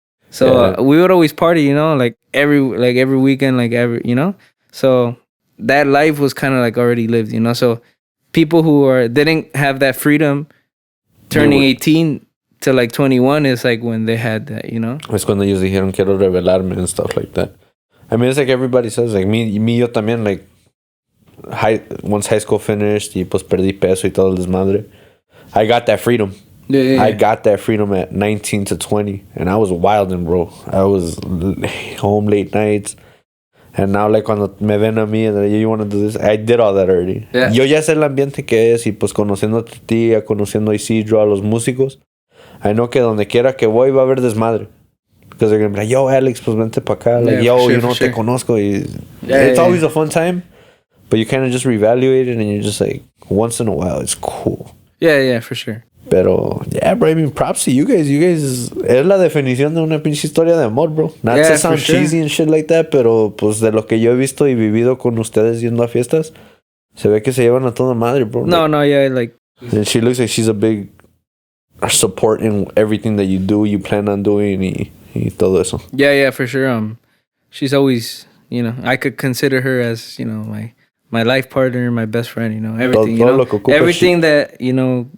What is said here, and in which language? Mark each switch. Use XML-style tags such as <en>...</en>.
<en>So we would always party, you know, like every weekend, like you know. So that life was kind of like already lived, you know. So people who didn't have that freedom turning 18 to like 21 is like when they had that, you know.</en> <es>Es cuando ellos dijeron quiero revelarme</es> <en>and stuff like that. I mean, it's like everybody says, like me</en> <es>yo también,</es> <en>like once high school finished</en> <es>y pues perdí peso y todo el desmadre.</es> <en>I got that freedom. Yeah. I got that freedom at 19 to 20, and I was wilding, bro. I was home late nights, and now like</en> <es>cuando me ven a mí</es> <en>and you want to do this, I did all that already. Yeah.</en> <es>Yo ya sé el ambiente que es, y pues conociendo a tu tía, conociendo a Isidro, a los músicos, I know que donde quiera que voy va a haber desmadre.</es> <en>Because they're going to be like, yo, Alex,</en> <es>pues vente pa' acá.</es> <en>Like, yo, you know,</en> <es>te conozco.</es> <en>It's always a fun time, but you kind of just reevaluate it, and you're just like, once in a while, it's cool. Yeah, for sure. Pero, yeah, bro, I mean, props to you guys.</en> <es>You guys, es la definición de una pinche historia de amor, bro.</es> <en>Not to sound cheesy and shit like that,</en> <es>pero pues de lo que yo he visto y vivido con ustedes yendo a fiestas, se ve que se llevan a toda madre, bro.</es> <en>Like... And she looks like she's a big support in everything that you do, you plan on doing,</en> <es>y todo eso.</es> <en>Yeah, for sure. She's always, you know, I could consider her as, you know, my life partner, my best friend, you know, everything, you know, everything that, you know,</en>